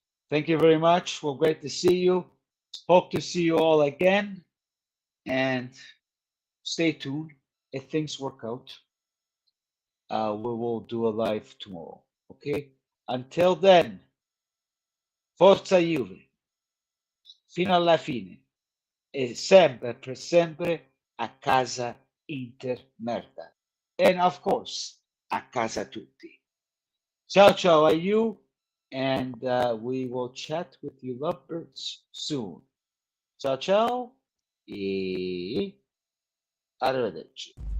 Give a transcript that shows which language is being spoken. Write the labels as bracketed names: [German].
[English] Thank you very much. Well, great to see you. Hope to see you all again. And stay tuned. If things work out, we will do a live tomorrow. Okay? Until then, [Italian] Forza Juve, fino alla fine, e sempre per sempre a casa Inter merda. [English] And of course, a casa tutti. [Italian] Ciao ciao [English] a you, and we will chat with you lovebirds soon. [Italian] Ciao ciao e arrivederci.